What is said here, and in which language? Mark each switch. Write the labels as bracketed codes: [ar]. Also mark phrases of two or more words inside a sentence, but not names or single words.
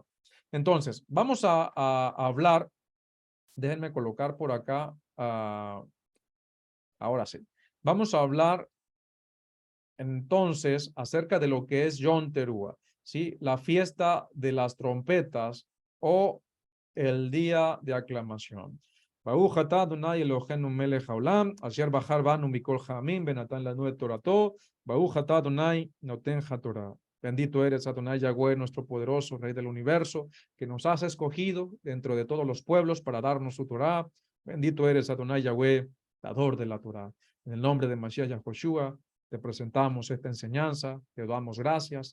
[es] Entonces, vamos a hablar, déjenme colocar por acá, ahora sí, vamos a hablar entonces acerca de lo que es Yom Teruah, ¿sí? La fiesta de las trompetas o el día de aclamación. [he] ברוך אתה אדוני אלוהינו מלך העולם, אשר בחר בנו מכל העמים, ונתן לנו את תורתו, ברוך אתה אדוני נותן התורה. [es] Bendito eres, Adonai Yahweh, nuestro poderoso Rey del universo, que nos has escogido dentro de todos los pueblos para darnos su Torah. Bendito eres, Adonai Yahweh, dador de la Torah. En el nombre de Mashiach Yahoshua, te presentamos esta enseñanza, te damos gracias.